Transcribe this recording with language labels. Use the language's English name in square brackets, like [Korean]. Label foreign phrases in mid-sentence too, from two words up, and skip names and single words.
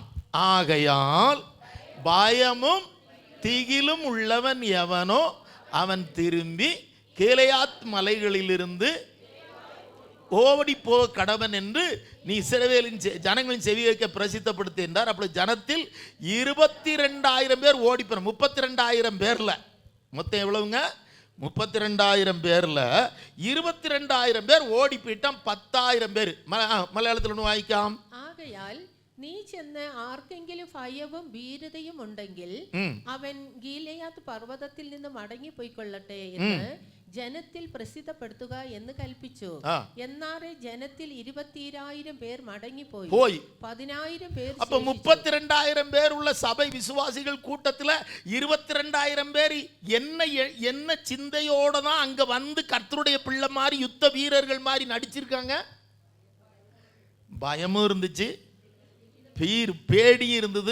[Tamil] ஆகையால் பயமும் திகிலும் உள்ளவன் எவனோ அவன் திரும்பி கீலேயாத் மலைகளிலிருந்து ஓடி போ கடவன் என்று நீ இஸ்ரவேலின் ஜனங்களின் செவி வைக்க பிரசித்தப்படுத்து என்றார். அப்படி ஜனத்தில் 22,000 பேர் ஓடி போன. 32,000 பேர்ல மொத்தம் எவ்வளவுங்க? 32,000 பேர்ல 22,000 பேர் ஓடி போயிட்டான். 10,000 பேர் மலையாளத்தில் ஒன்று வாയിക്കാം. [Malayalam] ஆகையால் നീ ചെന്ന് ആർക്കെങ്കിലും ഭയവും ഭീരതയും ഉണ്ടെങ്കിൽ അവൻ ഗീലെയാത്ത് പർവ്വതത്തിൽ നിന്ന് മടങ്ങിപ്പോയിക്കൊള്ളട്ടെ എന്ന് ജനത്തിൽ പ്രസിദ്ധപ്പെടുത്തുക എന്ന് കൽപ്പിച്ചു. എന്നാറെ ജനത്തിൽ 20,000 പേർ മടങ്ങിപ്പോയി. 10,000 പേർ. [Tamil] அப்ப 32,000 பேர் உள்ள சபை விசுவாசிகள் கூட்டத்துல 22,000 பேர் என்ன சிந்தையோட தான் அங்க வந்து கர்த்தருடைய பிள்ளை மாதிரி யுத்த வீரர்கள் மாதிரி நடிச்சிருக்காங்க? பயமும் இருந்துச்சு, பேடி இருந்தது.